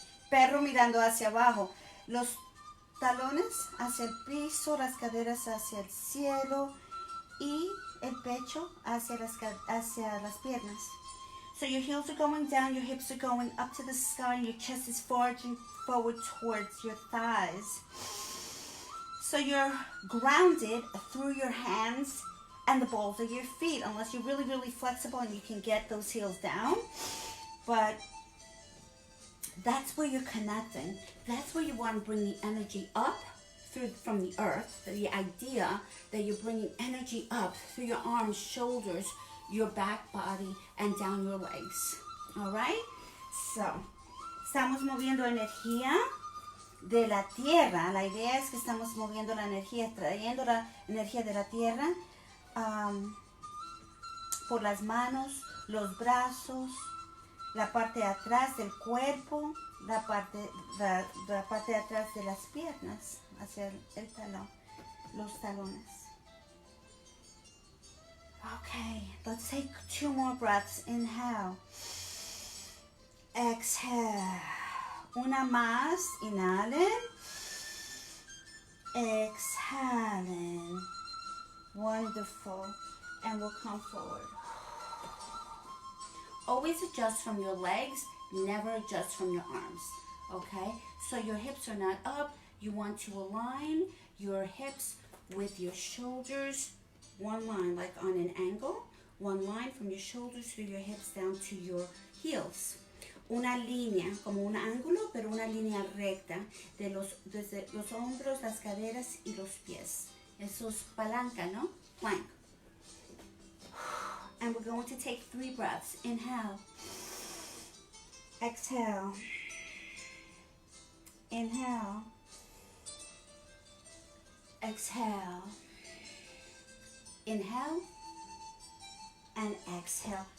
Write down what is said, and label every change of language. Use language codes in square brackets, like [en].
[es] Perro mirando hacia abajo. Los talones hacia el piso, las caderas hacia el cielo y el pecho hacia las piernas. [en] So your heels are going down, your hips are going up to the sky, and your chest is forging forward towards your thighs. So you're grounded through your hands and the balls of your feet, unless you're really, really flexible and you can get those heels down. But that's where you're connecting. That's where you want to bring the energy up from the earth. The idea that you're bringing energy up through your arms, shoulders, your back body, and down your legs. All right? [es] So, estamos moviendo energía de la tierra. La idea es que estamos moviendo la energía, trayendo la energía de la tierra por las manos, los brazos, la parte de atrás del cuerpo, la parte de atrás de las piernas, hacia el talón, los talones. [en] Okay, let's take 2 more breaths. Inhale. Exhale. [es] Una más. Inhalen. Exhalen. [en] Wonderful. And we'll come forward. Always adjust from your legs, never adjust from your arms, okay? So your hips are not up. You want to align your hips with your shoulders. One line, like on an angle. One line from your shoulders through your hips down to your heels. [es] Una línea, como un ángulo, pero una línea recta desde los hombros, las caderas y los pies. Eso es palanca, ¿no? Plank. [en] And we're going to take 3 breaths. Inhale. Exhale. Inhale. Exhale. Inhale. And exhale.